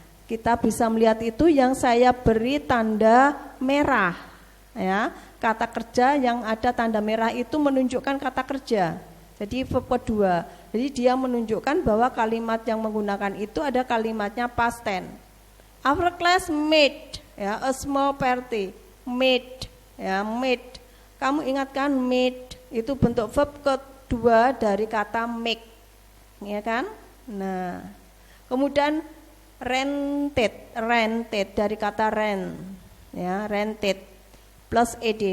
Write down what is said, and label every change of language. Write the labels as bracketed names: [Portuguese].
[Indonesian] Kita bisa melihat itu yang saya beri tanda merah, ya, kata kerja yang ada tanda merah itu menunjukkan kata kerja. Jadi verb kedua. Jadi dia menunjukkan bahwa kalimat yang menggunakan itu ada kalimatnya past tense. [English] Our class made, ya, a small party. Made, ya, made. [Indonesian] Kamu ingatkan made itu bentuk verb kedua dari kata make, ya kan? Nah, kemudian rented dari kata rent, ya, rented plus ed.